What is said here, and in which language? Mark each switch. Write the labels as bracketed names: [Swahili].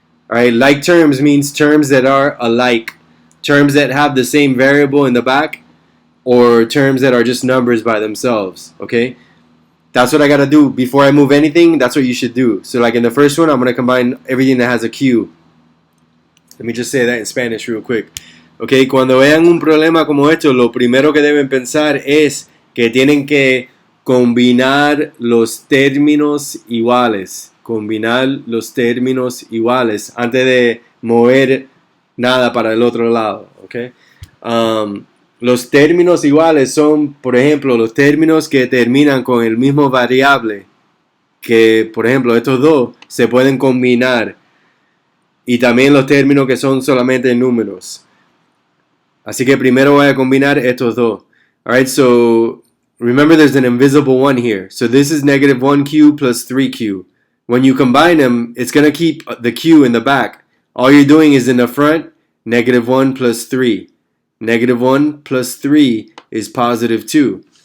[English] Alright, like terms means terms that are alike. Terms that have the same variable in the back, or terms that are just numbers by themselves. Okay? That's what I gotta do. Before I move anything, that's what you should do. So like in the first one, I'm gonna combine everything that has a Q. Let me just say that in Spanish real quick. [Spanish] Okay, cuando vean un problema como esto, lo primero que deben pensar es que tienen que combinar los términos iguales. Combinar los términos iguales antes de mover nada para el otro lado. Okay? Los términos iguales son, por ejemplo, los términos que terminan con el mismo variable. Que, por ejemplo, estos dos se pueden combinar. Y también los términos que son solamente números. Así que primero voy a combinar estos dos. [English] Alright, so remember there's an invisible one here. So this is negative 1q plus 3q. When you combine them, it's going to keep the q in the back. All you're doing is in the front, negative 1 plus 3. Negative 1 plus 3 is positive 2.